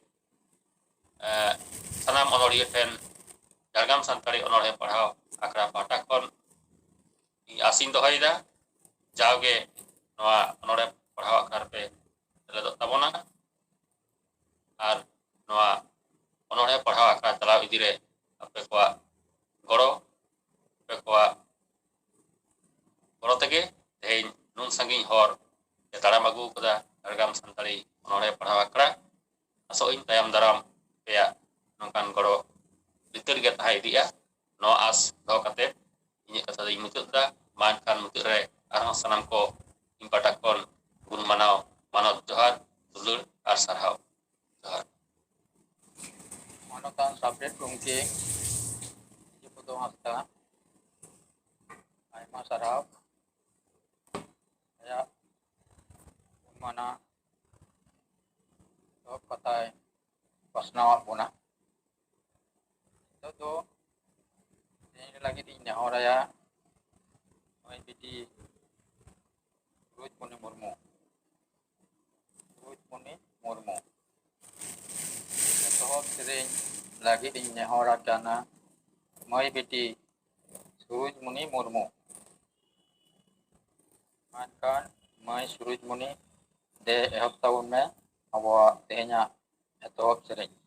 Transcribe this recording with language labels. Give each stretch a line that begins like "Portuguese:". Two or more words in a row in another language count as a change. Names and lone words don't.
Santali: सानाम ओनोड़िया ठेन झारग्राम सानताड़ी ओनोड़े पढ़ाव आखड़ा पाटा खन आसिन दोहयदा जाओगे नोआ ओनोड़े पढ़ाव आखड़ा पे सेलेदोग ताबोना और नोआ ओनोड़े पढ़ाव आखड़ा चलाव इदी रे आपे कोआ गड़ो तेगे तेहें नुन सांगीन हर ताड़ाम आगू कदा झारग्राम सानताड़ी ओनोड़े पढ़ाव आखड़ा आसो इन तायम दाराम पेया नोंकान गड़ो भितर गे ताहां इदिया नोआ आस दो कते इᱧ कथा दई मुचादा मान खान मुचाद रे आरहों सानाम को इन पाटा खन गुण मानाव मानव जोहार दुलुर और सारहाव जोहार। मानवतान सापेट गमके पुदो हांसदा आयमा सारहाव आयाग माना तो कथाय पासनाव बोना तो तेहें लगी इन नेहराया नोय बिटी रोजमणि मुर्मू सेरेñ लगिद इन नेहरा काना माई बेटी सूरजमुनि मुर्मू मेनखान माई सूरजमुनि दे एहब ताबन में अबवा तेहना एतहब सेरेñ